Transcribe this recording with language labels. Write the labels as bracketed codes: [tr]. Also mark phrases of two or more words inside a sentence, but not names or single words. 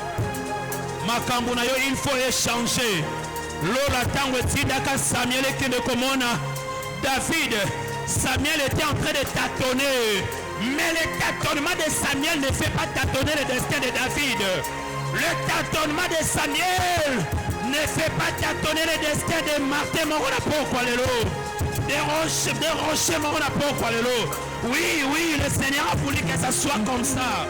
[ln] makambo na yo [fr] il faut échanger [ln] lola tango etindaka Samuel ekende komona David. [fr] Samuel était en train de tâtonner, mais le tâtonnement de Samuel ne fait pas tâtonner le destin de David. Le tâtonnement de Samuel ne fait pas tâtonner le destin de Martin Morona pourquoi lelo. Des rochers, oui, oui, le Seigneur a voulu que ça soit comme ça.